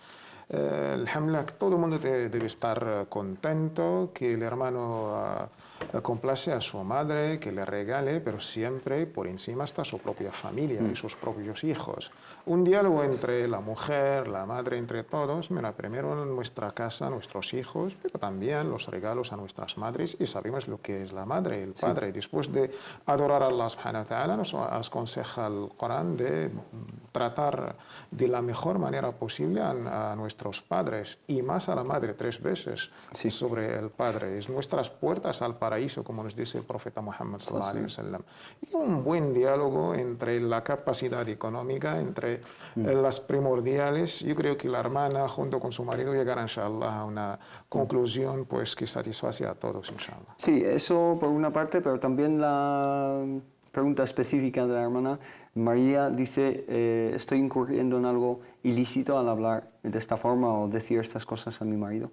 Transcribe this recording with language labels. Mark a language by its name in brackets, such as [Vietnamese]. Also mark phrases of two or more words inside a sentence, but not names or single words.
[Spanish] Alhamdulillah, todo el mundo debe estar contento, que el hermano complace a su madre, que le regale, pero siempre por encima está su propia familia y sus propios hijos. Un diálogo entre la mujer, la madre, entre todos, primero en nuestra casa, nuestros hijos, pero también los regalos a nuestras madres, y sabemos lo que es la madre, el padre. Después de adorar a [Arabic] الله سبحانه وتعالى, [Spanish] nos aconseja el Corán de tratar de la mejor manera posible a nuestros padres, y más a la madre 3 veces sobre el padre. Es nuestras puertas al paraíso, como nos dice el profeta Muhammad [Arabic] صلى الله عليه وسلم. [Spanish] Y un buen diálogo entre la capacidad económica, entre las primordiales. Yo creo que la hermana junto con su marido llegarán inshallah a una conclusión pues que satisface a todos inshallah. Sí, eso por una parte, pero también la pregunta específica de la hermana María dice, ¿estoy incurriendo en algo ilícito al hablar de esta forma o decir estas cosas a mi marido?